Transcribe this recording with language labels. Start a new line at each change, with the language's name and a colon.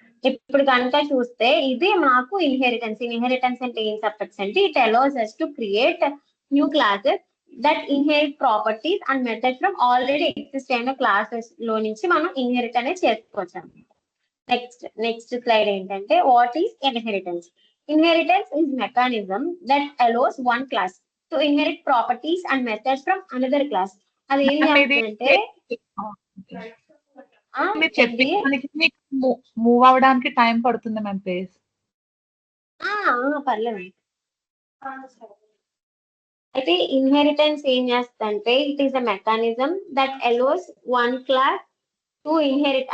Telugu: ఇప్పుడు కనుక చూస్తే ఇది మాకు ఇన్హెరిటెన్స్. ఇన్హెరిటెన్స్ అంటే ఏం చెప్పచ్చు అంటే,
English: it allows us to create new classes that inherit properties and methods from
Telugu: already exist అయిన క్లాసెస్ లో నుంచి మనం ఇన్హెరిట్ అనేది చేసుకోవచ్చు. నెక్స్ట్ స్లైడ్ ఏంటంటే,
English: What is inheritance? Inheritance is mechanism that allows one class to inherit properties and methods from another class.
Telugu: అది ఏం చేస్తుందంటే, మీరు చెప్పడానికి మూవ్ అవడానికి టైం పడుతుంది మ్యామ్ ప్లీజ్. పర్లేదు. అయితే ఇన్హెరిటెన్స్ ఏం చేస్తుందంటే,
English: It is a mechanism that allows one class to inherit.